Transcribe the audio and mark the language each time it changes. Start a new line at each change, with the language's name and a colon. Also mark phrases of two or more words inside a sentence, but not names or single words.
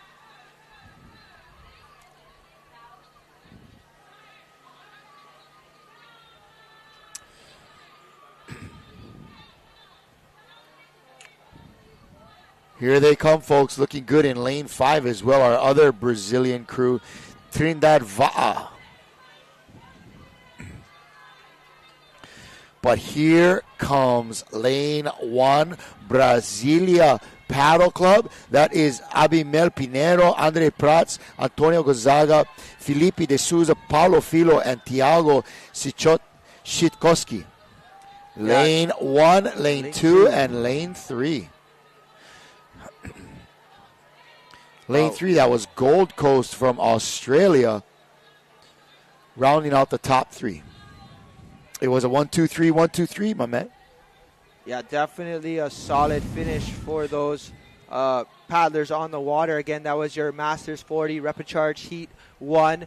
English: Here they come, folks, looking good in lane 5 as well. Our other Brazilian crew, Trindade Va'a. But here comes lane 1, Brasilia Paddle Club. That is Abimel Pinero, Andre Prats, Antonio Gonzaga, Felipe de Souza, Paulo Filo, and Tiago Sitkowski. Lane 1, lane 2, and lane 3. Lane 3, that was Gold Coast from Australia, rounding out the top 3. It was a 1-2-3, 1-2-3, my man. Yeah, definitely a solid finish for those paddlers on the water. Again, that was your Masters 40 repechage Heat 1.